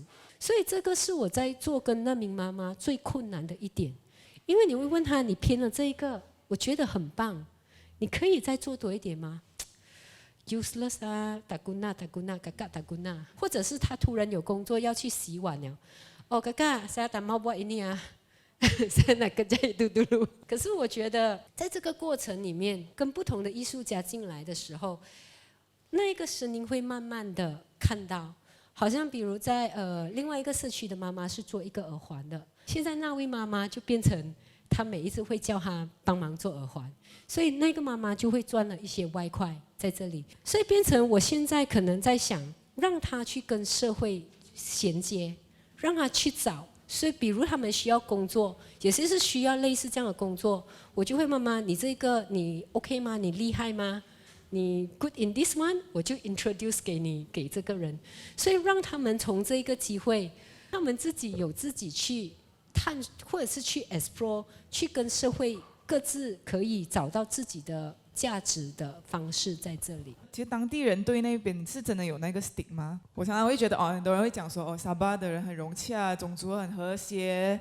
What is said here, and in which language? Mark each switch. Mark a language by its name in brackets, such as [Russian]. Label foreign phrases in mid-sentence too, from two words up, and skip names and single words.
[Chinese] 所以这个是我在做跟难民妈妈最困难的一点，因为你会问他，你偏了这一个，我觉得很棒，你可以再做多一点吗？useless 啊， [Malay] tak guna, [Chinese] 嘎嘎 [Malay] tak guna, [Chinese] 或者是他突然有工作要去洗碗了，哦，嘎嘎 ， [Malay] saya tak mau buat ini [Chinese] 啊， [Malay] saya nak kerja itu dulu。 [Chinese] 可是我觉得，在这个过程里面，跟不同的艺术家进来的时候，那一个声音会慢慢的看到，好像比如在另外一个社区的妈妈是做一个耳环的，现在那位妈妈就变成她每一次会叫她帮忙做耳环，所以那个妈妈就会赚了一些外快在这里，所以变成我现在可能在想，让她去跟社会衔接，让她去找。所以，比如他们需要工作，有些是需要类似这样的工作，我就会妈妈，你这个你 OK 吗？你厉害吗？你 [English] good in this one， [Chinese] 我就 introduce 给你给这个人，所以让他们从这个机会，他们自己有自己去探，或者是去 explore， 去跟社会各自可以找到自己的价值的方式在这里。其实当地人对那边是真的有那个 stigma， 我常常会觉得很多人会讲说沙巴的人很融洽，种族很和谐。